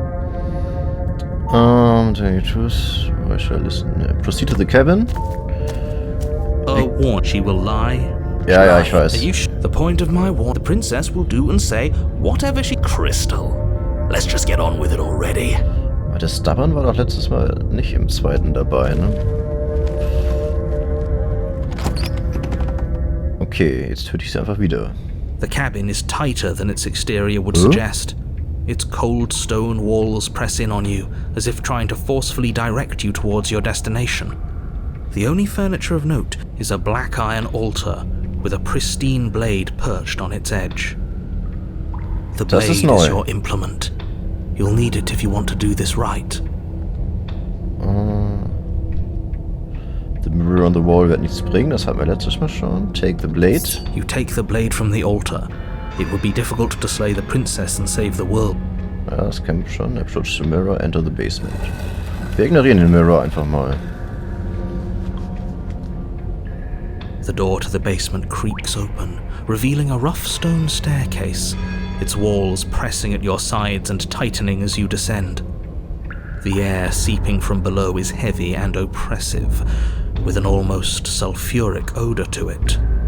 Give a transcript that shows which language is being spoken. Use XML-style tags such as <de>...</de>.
<en>Then you choose. I shall listen. Proceed to the cabin. Warn she will lie.</en> <de>Ja, ich weiß.</de> <en>Are you the point of my warn? The princess will do and say whatever she... Crystal, let's just get on with it already.</en> <de>Aber das Stabbern war doch letztes Mal nicht im zweiten dabei, ne? Okay, jetzt töte ich sie einfach wieder.</de> <en>The cabin is tighter than its exterior would suggest. Its cold stone walls press in on you, as if trying to forcefully direct you towards your destination. The only furniture of note is a black iron altar with a pristine blade perched on its edge. The blade is your implement. You'll need it if you want to do this right. The mirror on the wall</en> <de>wird nichts bringen, das hatten wir letztes Mal schon.</de> <en>Take the blade. You take the blade from the altar. It would be difficult to slay the princess and save the world.</en> <de>Ja, das kennen wir schon.</de> <en>Approach the mirror, enter the basement.</en> <de>Wir ignorieren den Mirror einfach mal.</de> <en>The door to the basement creaks open, revealing a rough stone staircase, its walls pressing at your sides and tightening as you descend. The air seeping from below is heavy and oppressive, with an almost sulfuric odor to it.</en>